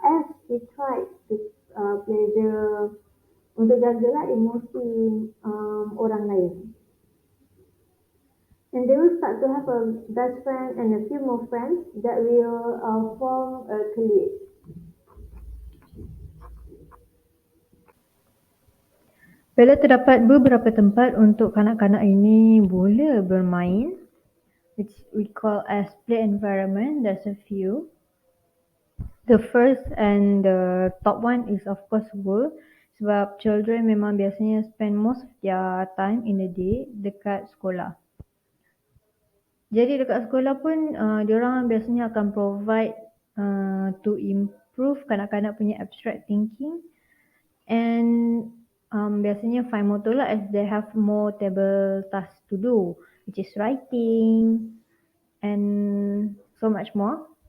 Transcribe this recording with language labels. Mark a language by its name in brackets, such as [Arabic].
[English] As he tried to pleasure [Malay] untuk jagalah emosi orang lain. [English] And they will start to have a best friend and a few more friends that will form a clique. [Malay] Bila terdapat beberapa tempat untuk kanak-kanak ini boleh bermain, [English] which we call as play environment. There's a few. The first and the top one is of course school. [Malay] Sebab [English] children [Malay] memang biasanya [English] spend most of their time in the day [Malay] dekat sekolah. Jadi dekat sekolah pun diorang biasanya akan [English] provide to improve [Malay] kanak-kanak punya [English] abstract thinking and [Malay] biasanya [English] fine motor [Malay] lah [English] as they have more table tasks to do, which is writing and so much more.